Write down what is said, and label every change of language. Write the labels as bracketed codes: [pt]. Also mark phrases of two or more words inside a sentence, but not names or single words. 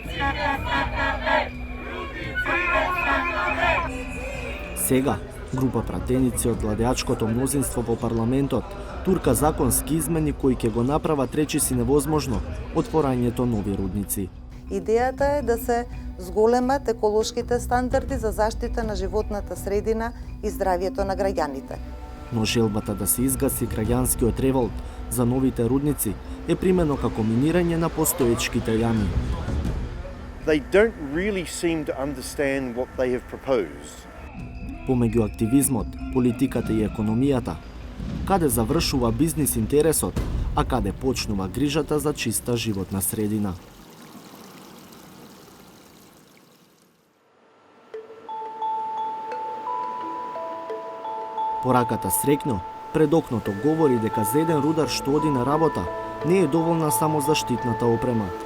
[mk] Сега, група пратеници од владеачкото мнозинство во парламентот турка законски измени кои ќе го направат речиси невозможно отворањето нови рудници. Идејата е да се зголемат еколошките стандарди за заштита на животната средина и здравието на граѓаните. Но желбата да се изгаси граѓанскиот револт за новите рудници е примено како минирање на постоечките јами. [en] They don't really seem to understand what they have proposed. [mk] Помеѓу активизмот, политиката и економијата, каде завршува бизнис интересот, а каде почнува грижата за чиста животна средина. Пораката срекно пред окното говори дека за еден рудар што оди на работа не е доволна само заштитната опрема.